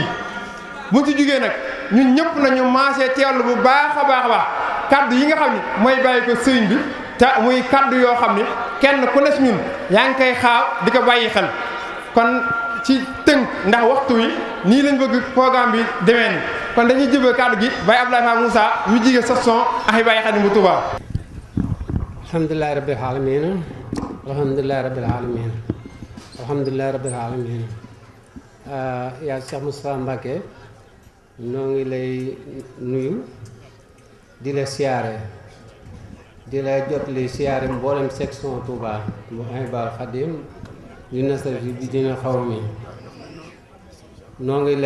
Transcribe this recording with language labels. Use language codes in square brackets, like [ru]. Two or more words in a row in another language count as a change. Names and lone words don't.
[wo] buñ ci jugee nag ñun ñëpp nañu maasee teewlu bu baax a baax kaddu yi nga xam ni mooy bàyyi ko sëñ bi te muy kaddu yoo xam ni kenn ku ne si ñun yaa ngi koy xaar di ko bàyyi xel kon ci tënk ndax waxtu wi nii lañ bëgg programme bi demee ni kon dañuy jëbee kaddu gi Baye Abdoulaye Fall Moussa ñu jige section Ahibahil Khadim bu Touba. [ar] الحمد لله رب العالمين الحمد لله رب العالمين الحمد لله رب العالمين [wo] yaa Cheikh Moustapha Mbacké noo ngi lay nuyu di la siyaare di la jot li siyaare mboolem section Touba bu Ahibahil Khadim yu nasar fi di dina xaw mi noo ngi